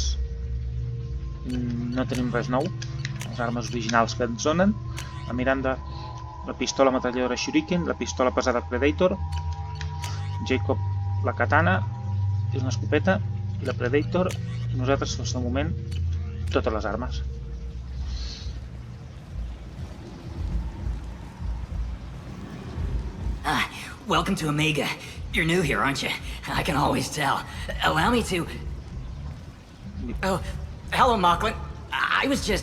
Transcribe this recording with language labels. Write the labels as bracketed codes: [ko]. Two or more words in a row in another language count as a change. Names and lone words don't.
[ca] No tenim res nou. Les armes originals que ens donen. La Miranda, la pistola metralladora Shuriken, la pistola pesada Predator. Jacob, la katana, és una escopeta. I la Predator. I nosaltres, de moment, totes les armes. [en] Welcome to Omega. You're new here, aren't you? I can always tell. Allow me to... Oh, hello, Mocklin. I was just...